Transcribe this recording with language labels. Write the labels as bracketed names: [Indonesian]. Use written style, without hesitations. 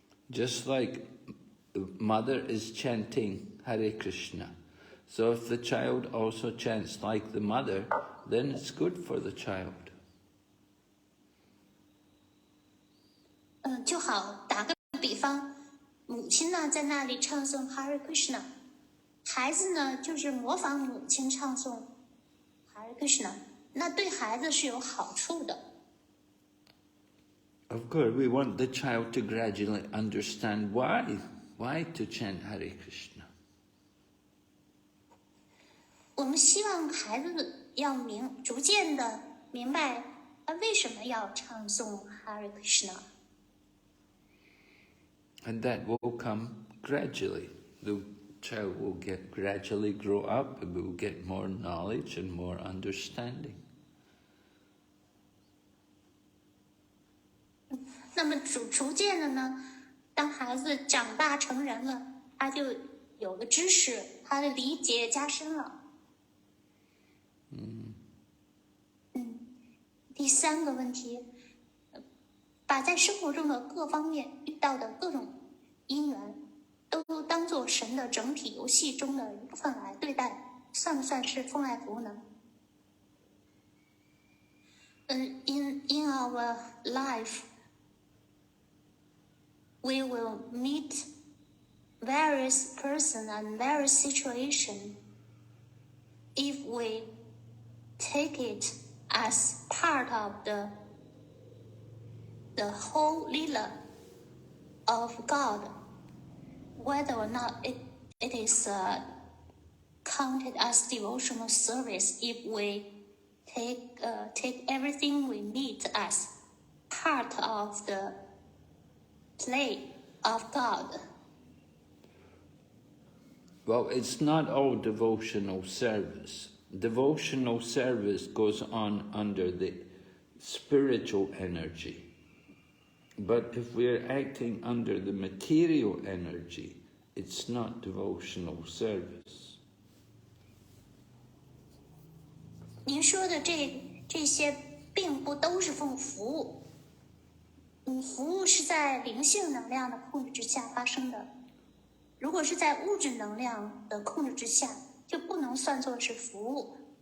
[English] Just like mother is chanting Hare Krishna. So if the child also chants like the mother, then it's good for the child. [Chinese] 就好，打个比方，母亲呢在那里唱诵 Hare Krishna， 孩子呢就是模仿母亲唱诵 Hare Krishna， 那对孩子是有好处的。 [English] Of course, we want the child to gradually understand why to chant Hare Krishna. [Chinese] 我们希望孩子要逐渐的明白他为什么要唱诵 Hare Krishna。 [English] And that will come gradually. The child will gradually grow up and will get more knowledge and more understanding. [Chinese] 那么逐渐的呢，当孩子长大成人了，他就有了知识，他的理解加深了。第三个问题，把在生活中的各方面遇到的各种因缘，都当作神的整体游戏中的一部分来对待，算不算是奉爱服务呢？ [English] In our life, we will meet various person and various situation. If we take it as part of the whole lila of God, whether or not it is counted as devotional service, if we take everything we meet as part of the play of God. Well, it's not all devotional service. Devotional service goes on under the spiritual energy. But if we're acting under the material energy, it's not devotional service. [Chinese] 您说的这些并不都是奉服务，服务是在灵性能量的控制之下发生的。如果是在物质能量的控制之下，就不能算作是服务。